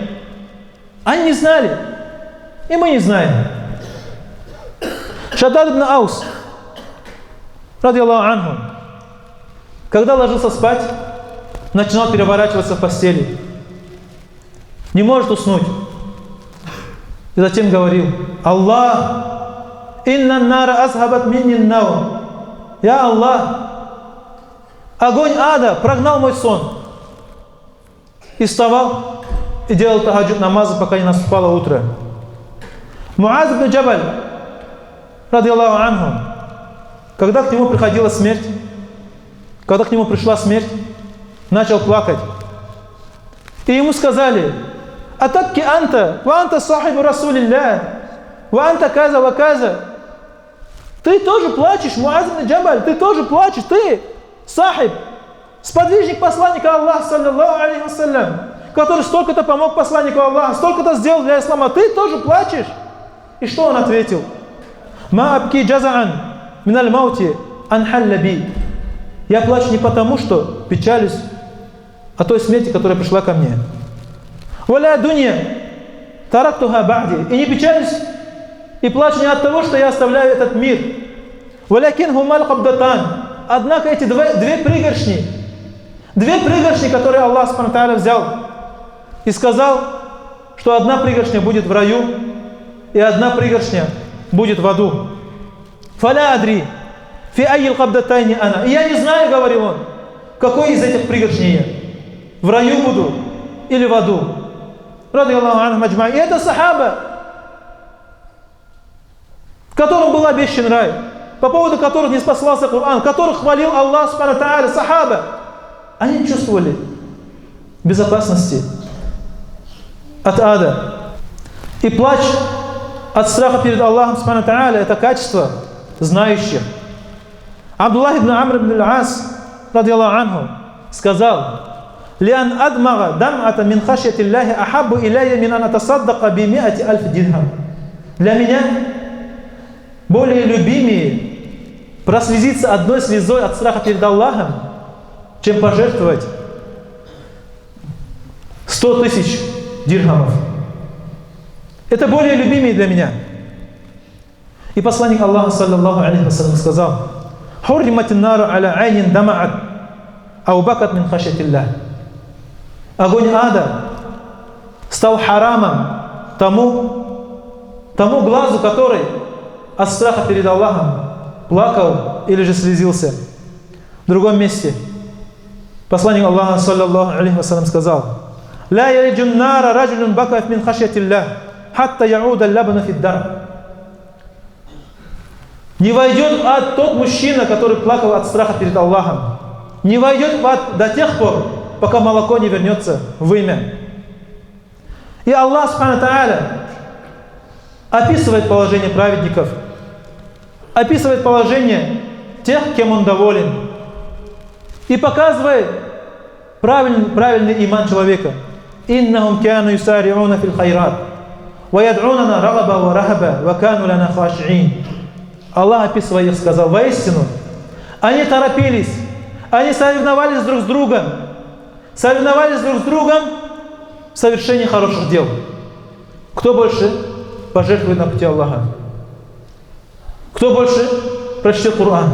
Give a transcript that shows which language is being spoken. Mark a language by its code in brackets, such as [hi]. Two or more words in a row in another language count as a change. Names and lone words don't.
[ru] Они не знали. И мы не знаем. Шаддад ибн Аус, [ar] رضي الله عنه, [ru] когда ложился спать, начинал переворачиваться в постели. Не может уснуть. И затем говорил: [ar] الله إن النار أذهبت مني النوم. [ru] Я Аллах, огонь ада прогнал мой сон. И вставал и делал тахаджуд намазы, пока не наступало утро. Муаз ибн Джабаль, [ar] رضي الله عنه, [ru] когда к нему приходила смерть, когда к нему пришла смерть, начал плакать. И ему сказали: [ar] أتبكي أنت وأنت صاحب رسول الله وأنت كذا وكذا. [ru] Ты тоже плачешь, Муаз ибн Джабаль, ты тоже плачешь, ты сахиб, сподвижник посланника Аллаха, [ar] صلى الله عليه وسلم, [ru] который столько-то помог посланнику Аллаха, столько-то сделал для ислама, ты тоже плачешь? И что он ответил? [ar] ما أبكي جزعا من الموت أن حل بي. [ru] Я плачу не потому, что печалюсь о той смерти, которая пришла ко мне. [ar] ولا دنيا تركتها بعدي. [ru] И не печалюсь и плачу не от того, что я оставляю этот мир. [ar] ولكن هما القبضتان. [ru] Однако эти две пригоршни, которые Аллах [ar] سبحانه وتعالى [ru] взял и сказал, что одна пригоршня будет в раю и одна пригоршня будет в аду. [ar] فلا أدري في أي القبضتين أنا. [ru] И я не знаю, говорил он, какой из этих пригоршней я. В раю буду или в аду. [ar] رضي الله عنهم أجمعين. [ru] И это сахаба, в котором был обещан рай, по поводу которых не спасался Коран, которых хвалил Аллах [ar] سبحانه وتعالى, [ru] сахаба. Они не чувствовали безопасности от ада. И плач от страха перед Аллахом [ar] سبحانه وتعالى [ru] — это качество знающих. Абдуллах ибн Амр ибн Аль-Ас, [ar] رضي الله عنه, сказал: «لأن أدمع دمعة من خشية الله أحب إلي من أن أتصدق بمائة ألف درهم». [ru] Для меня более любимее прослезиться одной слезой от страха перед Аллахом, чем пожертвовать 100 тысяч дирхамов. Это более любимее для меня. И посланник Аллаха, [ar] صلى الله عليه وسلم, сказал: «حرمت النار على عين دمعت أو بكت من خشية الله». [ru] Огонь ада стал харамом тому глазу, который от страха перед Аллахом плакал или же слезился. В другом месте посланник Аллаха, [ar] صلى الله عليه وسلم, сказал: «لا يلج النار رجل بكى من خشية الله حتى يعود اللبن في الضرع». [ru] Не войдет в ад тот мужчина, который плакал от страха перед Аллахом. Не войдет в ад до тех пор, пока молоко не вернется в имя. И Аллах [ar] سبحانه وتعالى [ru] описывает положение праведников, описывает положение тех, кем Он доволен, и показывает правильный иман человека. [ar] «إنهم كانوا يسارعون في الخيرات ويدعوننا رغبا ورهبا وكانوا لنا خاشعين». [ru] Аллах, описывая их, сказал: воистину, они торопились, они соревновались друг с другом в совершении хороших дел. Кто больше пожертвует на пути Аллаха? Кто больше прочтет Коран?